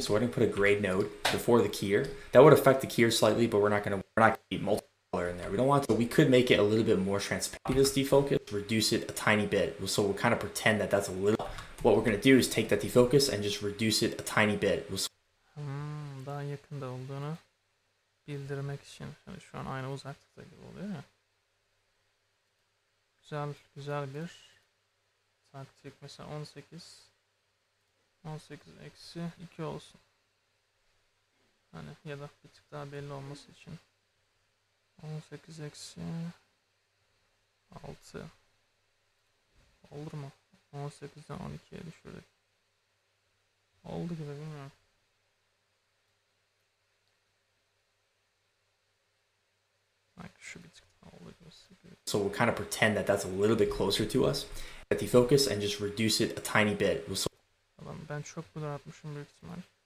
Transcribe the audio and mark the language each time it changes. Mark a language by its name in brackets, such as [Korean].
[English] So we're going to put a grade node before the keyer. That would affect the keyer slightly, but we're not going to keep multicolor in there. We don't want to. We could make it a little bit more transparent. This defocus, reduce it a tiny bit. So we'll kind of pretend that that's a little. What we're going to do is take that defocus and just reduce it a tiny bit. [Turkish] Daha yakında olduğunu bildirmek için. Yani şu an aynı uzaklıkta gibi oluyor ya. Güzel bir taktik. Mesela 18 eksi 2 olsun. Hani ya da bir tık daha belli olması için 18 eksi 6 olur mu? 18'den 12'ye düşürdük. Oldu gibi, bilmiyorum. Şu bir tık daha oldu gibi. [English] So we'll kind of pretend that that's a little bit closer to us. At defocus and just reduce it a tiny bit. [Turkish] Ben çok blur atmışım büyük ihtimal.